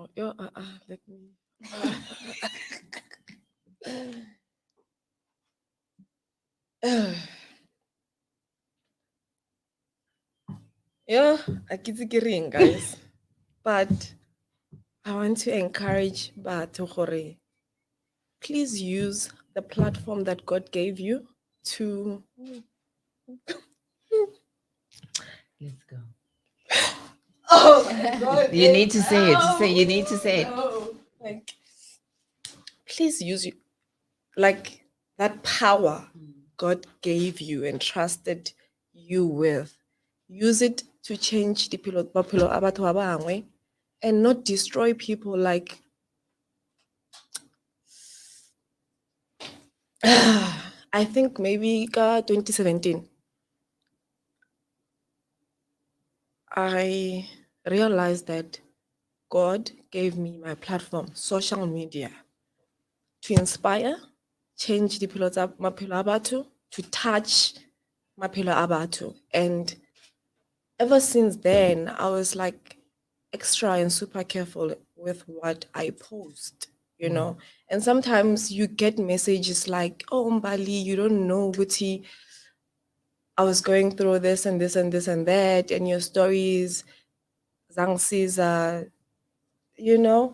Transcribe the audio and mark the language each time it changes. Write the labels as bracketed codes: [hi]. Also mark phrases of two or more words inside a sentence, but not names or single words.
[en] Yo, let me. Yeah, akitsikering, guys. But I want to encourage [st] batho gore, [en] please use the platform that God gave you to. let's go. Oh my God! You need to say it. Say you need to say it. No. Like, please use it, like that power God gave you and trusted you with. Use it to change the [st] maphelo a batho ba bangwe [en] and not destroy people. Like, I think maybe 2017, I realized that God gave me my platform, social media, to inspire, change the [st] maphelo a batho, [en] to touch [st] Mathapelo a batho. [en] And ever since then, I was like extra and super careful with what I post, you know. And sometimes you get messages like, "Oh, Mbali, you don't know, Guti, I was going through this and this and this and that, and your stories, Zang Caesar, you know."